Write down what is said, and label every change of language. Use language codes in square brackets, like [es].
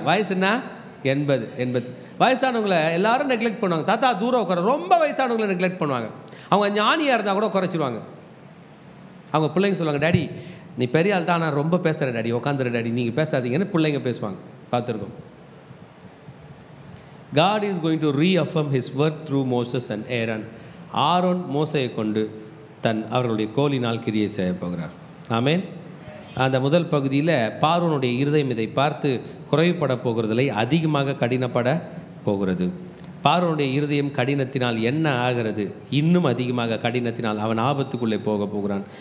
[ta] வயசுன்னா 80 வயசானவங்களை எல்லாரும் நெக்லெக்ட் பண்ணுவாங்க. தாத்தா தூரம் உட்கார. ரொம்ப வயசானவங்களை நெக்லெக்ட் பண்ணுவாங்க. அவங்க ஞானியாக இருந்தால் கூட குறைச்சிடுவாங்க. அவங்க பிள்ளைங்க சொல்லுவாங்க, டேடி நீ பெரிய ஆள் தான், நான் ரொம்ப பேசுகிற டேடி, உட்காந்துரு டேடி, நீங்கள் பேசாதீங்கன்னு பிள்ளைங்க பேசுவாங்க. பார்த்துருக்கோம். [en] God is going to reaffirm his word through Moses and Aaron. [ta] Aaron மோசையை கொண்டு அவர்களுடைய கோலினால் கிரியை செய்ய போகிறார். ஆமென். அந்த முதல் பகுதியில் பார்வோனுடைய இருதயம் இதை பார்த்து குறைவுபட போகிறதில்லை, அதிகமாக கடினப்பட போகிறது. பார்வோனுடைய இருதயம் கடினத்தினால் என்ன ஆகிறது? இன்னும் அதிகமாக கடினத்தினால் அவன் ஆபத்துக்குள்ளே போகிறான்.